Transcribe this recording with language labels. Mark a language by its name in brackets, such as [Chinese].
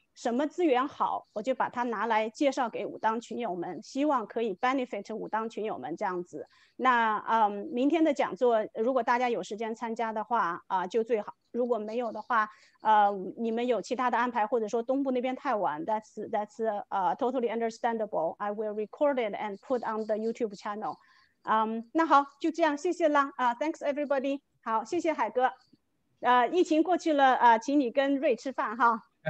[Chinese] 什么资源好，我就把它拿来介绍给武当群友们，希望可以 benefit 武当群友们这样子。那明天的讲座，如果大家有时间参加的话就最好。如果没有的话，你们有其他的安排，或者说东部那边太晚 ， [English] that's totally understandable. I will record it and put on the YouTube channel. [Chinese] 那好，就这样，谢谢啦 [English] thanks everybody. [Chinese] 好，谢谢海哥。疫情过去了请你跟瑞吃饭哈。